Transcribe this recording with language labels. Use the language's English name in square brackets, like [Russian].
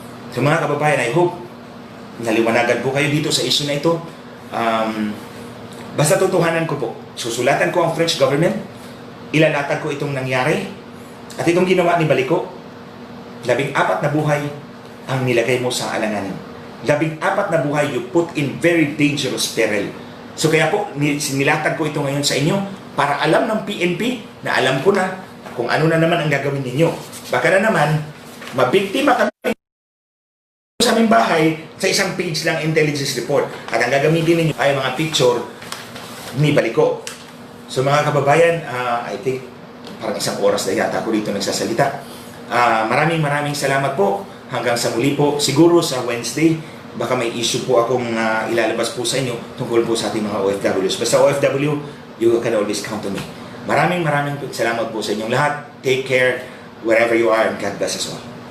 [Filipino] So mga kababayan, [English] I hope [Filipino] naliwanagan po kayo dito sa issue na ito. Basta tutuhanan ko po. Susulatan ko ang French government, ilalatag ko itong nangyari, at itong ginawa ni Baliko. 14 na buhay ang nilagay mo sa alanganin. 14 na buhay [English] you put in very dangerous peril. [Filipino] So kaya po, nilatag ko ito ngayon sa inyo para alam ng PNP na alam ko na kung ano na naman ang gagawin ninyo. Baka na naman, mabiktima kami sa aming bahay sa isang page lang intelligence report. At ang gagamitin ninyo ay mga picture ni Baliko. So mga kababayan, [English] I think [Filipino] parang isang oras na yata ako dito nagsasalita. Maraming salamat po. Hanggang sa muli po, siguro sa Wednesday, baka may issue po akong ilalabas po sa inyo tungkol po sa ating mga OFWs. [English] Basta OFW, you can always count on me. [Filipino] Maraming salamat po sa inyong lahat. [English] Take care wherever you are and God bless us all.